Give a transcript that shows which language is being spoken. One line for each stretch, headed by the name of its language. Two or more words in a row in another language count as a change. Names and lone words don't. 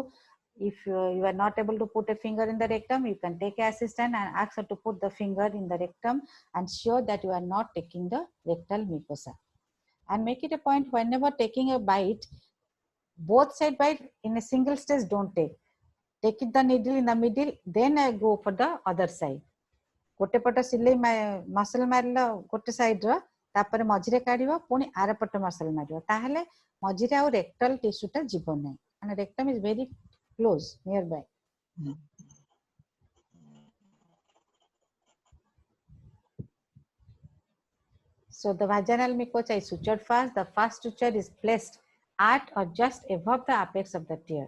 English: If you are not able to put a finger in the rectum, you can take an assistant and ask her to put the finger in the rectum and ensure that you are not taking the rectal mucosa. And make it a point, whenever taking a bite, both side bite in a single stage don't take. Take it the needle in the middle, then I go for the other side.
Odia: ଗୋଟେ ପଟ ସିଲେଇ ମସଲ ମାରିଲା ଗୋଟେ ସାଇଡ ର, ତା ପରେ ମଝିରେ କାଢିବ, ପୁଣି ଆର ପଟ ମସଲ ମାରିବ, ତାହେଲେ ମଝିରେ ଆ
English: rectal tissue-ta
Odia: ଯିବ ନାହିଁ.
English: And rectum is very close, nearby. So the vaginal mucosa is sutured first. The first suture is placed at or just above the apex of the tear.